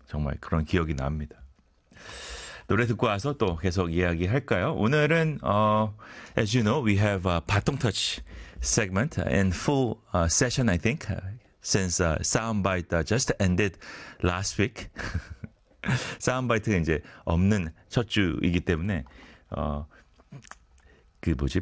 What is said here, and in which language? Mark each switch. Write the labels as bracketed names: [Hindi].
[Korean] 정말 그런 기억이 납니다. 노래 듣고 와서 또 계속 이야기할까요? [English] 오늘은 as you know, we have a 바통터치 segment in full session, I think, since soundbite just ended last week. [Korean] 사운드바이트가 이제 없는 첫 주이기 때문에 그 뭐지?